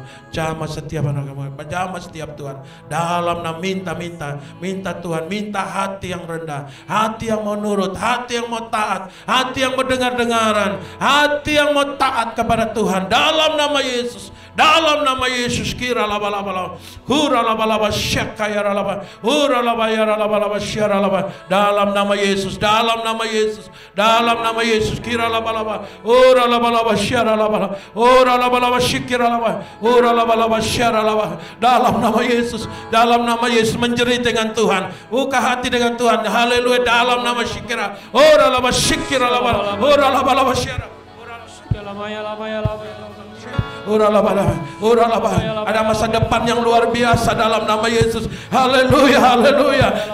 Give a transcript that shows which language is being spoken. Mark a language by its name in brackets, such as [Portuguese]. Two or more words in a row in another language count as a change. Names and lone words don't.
[Indonesian] Jamah setiap anak-anak, jamah setiap Tuhan. Dalam nama minta Tuhan, minta hati yang rendah, hati yang mau nurut, hati yang mau taat, hati yang mendengar-dengaran, hati yang mau taat kepada Tuhan. Dalam nama Yesus, dalam nama Yesus. Kiralabalaba, huralabalaba syakayaralaba, huralabayaralabalaba syaralaba. Dalam nama Yesus, dalam nama Yesus, dalam nama Yesus. Kiralabalaba, huralabalaba syaralaba, huralabalaba syikiralaba, huralabalaba syaralaba. Dalam nama Yesus, dalam nama Yesus. Menjerit dengan Tuhan, buka hati dengan Tuhan. Haleluya. Dalam nama syikira, huralaba syikiralaba, huralabalaba syaralaba. Ada masa depan yang luar biasa dalam nama Yesus. Haleluya, haleluya.